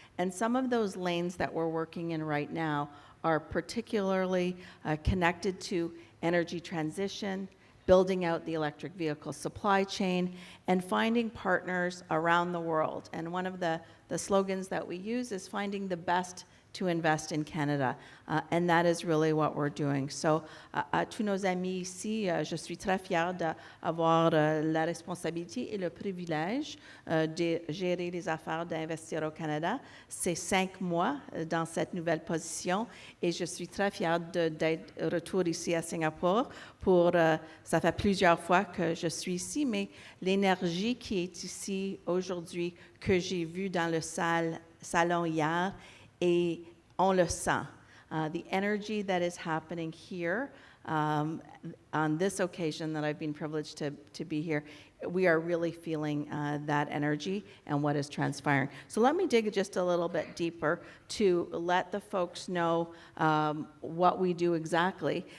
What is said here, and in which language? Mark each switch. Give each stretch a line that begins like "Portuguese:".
English: And some of those lanes that we're working in right now are particularly connected to energy transition, building out the electric vehicle supply chain, and finding partners around the world. And one of the slogans that we use is finding the best to invest in Canada. And that is really what we're doing.
French: So, à tous nos amis ici, je suis très fière d'avoir la responsabilité et le privilège de gérer les affaires d'Investir au Canada. C'est 5 mois dans cette nouvelle position et je suis très fière d'être retour ici à Singapour. Ça fait plusieurs fois que je suis ici, mais l'énergie qui est ici aujourd'hui, que j'ai vue dans le salon hier, et on le sent.
English: The energy that is happening here on this occasion that I've been privileged to be here, we are really feeling that energy and what is transpiring. So let me dig just a little bit deeper to let the folks know what we do exactly.